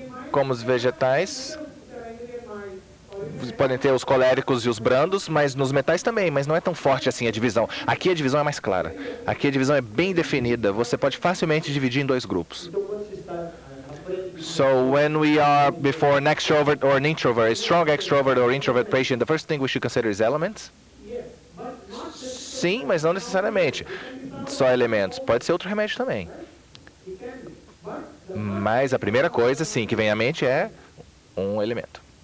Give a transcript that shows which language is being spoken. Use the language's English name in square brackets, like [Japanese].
[Portuguese] Como os vegetais, podem ter os coléricos e os brandos, mas nos metais também, mas não é tão forte assim a divisão. Aqui a divisão é mais clara. Aqui a divisão é bem definida. Você pode facilmente dividir em dois grupos. [English] So when we are before an extrovert or an introvert, a strong extrovert or introvert patient, the first thing we should consider is elements? [Portuguese] Sim, mas não necessariamente só elementos. Pode ser outro remédio também. Mas a primeira coisa, sim, que vem à mente é um elemento.